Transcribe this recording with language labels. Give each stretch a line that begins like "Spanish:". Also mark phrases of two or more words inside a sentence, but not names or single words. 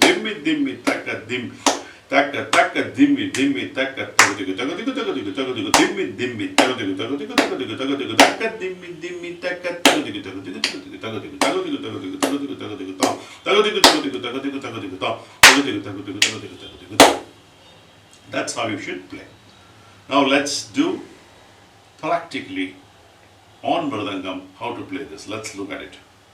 English: Dhimi taka dhimi taka taka dhimi taka taka digu taka digu taka digu taka digu. Dhimi taka digu taka digu taka digu taka digu taka dhimi taka taka digu taka digu taka digu taka digu taka digu taka digu taka digu taka digu ta taka digu taka digu taka digu taka digu ta taka digu taka digu taka digu taka digu ta. That's how you should play. Now let's do practically on Mridangam how to play this. Let's look at it.